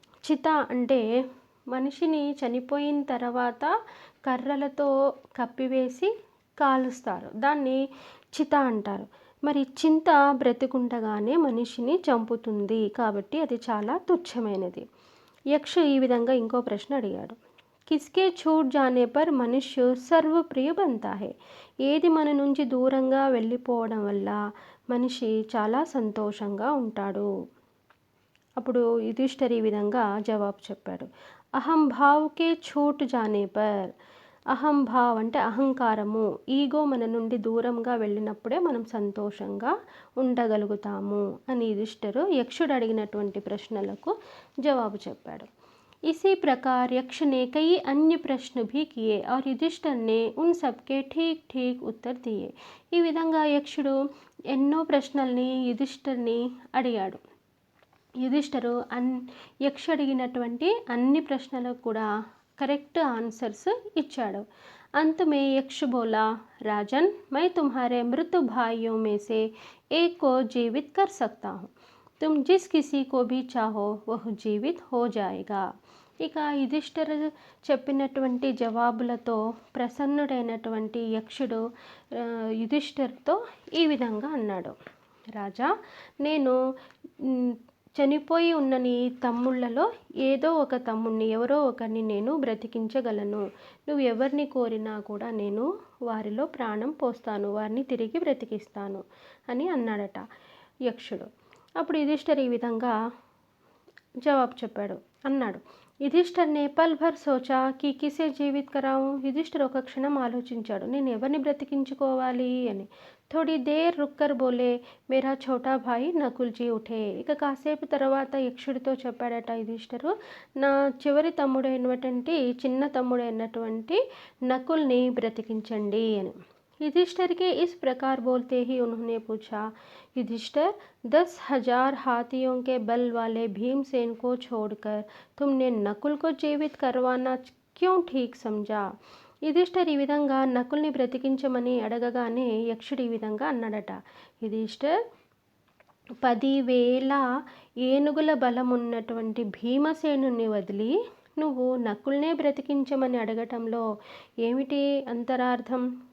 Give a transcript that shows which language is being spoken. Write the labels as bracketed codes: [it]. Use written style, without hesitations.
[te] చిత అంటే మనిషిని చనిపోయిన తర్వాత కర్రలతో కప్పివేసి కాలుస్తారు. దాన్ని చిత అంటారు. మరి చింత బ్రతికుండగానే మనిషిని చంపుతుంది కాబట్టి అది చాలా తుచ్చమైనది. యక్ష్ ఈ విధంగా ఇంకో ప్రశ్న అడిగాడు. [hi] కిస్కే छूट जाने पर మనుష్య సర్వప్రియ बनता है? [te] ఏది మన నుంచి దూరంగా వెళ్ళిపోవడం వల్ల మనిషి చాలా సంతోషంగా ఉంటాడు. అప్పుడు యుధిష్ఠిర్ ఈ విధంగా జవాబు చెప్పాడు. [hi] అహంభావ్కే छूट जाने पर. [te] అహంభావ్ అంటే అహంకారము, ఈగో మన నుండి దూరంగా వెళ్ళినప్పుడే మనం సంతోషంగా ఉండగలుగుతాము అని యుధిష్ఠిర్ యక్షుడు అడిగినటువంటి ప్రశ్నలకు జవాబు చెప్పాడు. [hi] इसी प्रकार यक्ष ने कई अन्य प्रश्न भी किए और युधिष्ठिर ने उन सबके ठीक ठीक उत्तर दिए. [te] ఈ విధంగా యక్షుడు ఎన్నో ప్రశ్నల్ని యుధిష్ఠిర్ని అడిగాడు. యుధిష్ఠిరు యక్ష అడిగినటువంటి అన్ని ప్రశ్నలకు కూడా కరెక్ట్ ఆన్సర్స్ ఇచ్చాడు. [hi] अंत में यक्ष बोला, राजन, मैं तुम्हारे मृत भाइयों में से एक को जीवित कर सकता हूँ. तुम जिस किसी को भी चाहो वह जीवित हो जाएगा. [te] ఇక యుధిష్ఠిర్ చెప్పినటువంటి జవాబులతో ప్రసన్నుడైనటువంటి యక్షుడు యుధిష్ఠిర్తో ఈ విధంగా అన్నాడు. రాజా, నేను చనిపోయి ఉన్న నీ తమ్ముళ్ళలో ఏదో ఒక తమ్ముడిని, ఎవరో ఒకరిని నేను బ్రతికించగలను. నువ్వు ఎవరిని కోరినా కూడా నేను వారిలో ప్రాణం పోస్తాను, వారిని తిరిగి బ్రతికిస్తాను అని అన్నాడట యక్షుడు. అప్పుడు యుధిష్ఠిర్ ఈ విధంగా జవాబు అన్నాడు. [hi] యుధిష్ఠిర్ నే పల్ భర్ సోచా కి కిసే జీవిత్ కరావు. [te] యుధిష్ఠిర్ ఒక క్షణం ఆలోచించాడు, నేను ఎవరిని బ్రతికించుకోవాలి అని. [hi] థోడీ there రుక్కర్ Bole, Mera Chota Bhai Nakul G ఉఠే. [te] ఇక కాసేపు తర్వాత యక్షుడితో చెప్పాడట యుధిష్ఠిరు, నా చివరి తమ్ముడైనటువంటి చిన్న తమ్ముడైనటువంటి నకుల్ని బ్రతికించండి అని. [hi] युधिष्ठिर के इस प्रकार बोलते ही उन्होंने पूछा, युधिष्ठिर, 10,000 हाथियों के बल वाले भीमसेन को छोड़कर तुमने नकुल को जीवित करवाना क्यों ठीक समझा? [te] యుధిష్ఠిర్ ఈ విధంగా నకుల్ని బ్రతికించమని అడగగానే యక్షుడు ఈ విధంగా అన్నాడట. యుధిష్ఠిర్, 10,000 ఏనుగుల బలం ఉన్నటువంటి భీమసేనుని వదిలి నువ్వు నకుల్నే బ్రతికించమని అడగటంలో ఏమిటి అంతరార్థం?